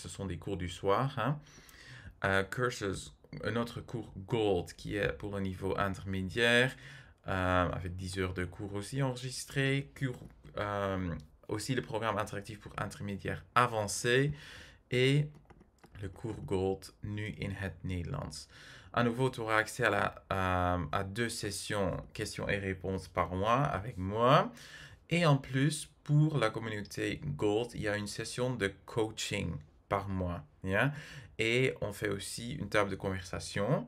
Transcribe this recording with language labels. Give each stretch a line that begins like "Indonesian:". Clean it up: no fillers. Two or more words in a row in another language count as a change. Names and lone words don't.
French: Donc, ce sont des cours du soir. Hein. Cursus un autre cours Gold qui est pour le niveau intermédiaire, avec 10 heures de cours aussi enregistrés. Aussi le programme interactif pour intermédiaire avancé et le cours Gold
Dutch: nu in het Nederlands.
French: À nouveau, tu auras accès à 2 sessions questions et réponses par mois avec moi. Et en plus, pour la communauté Gold, il y a une session de coaching par mois. Yeah? Et on fait aussi une table de conversation.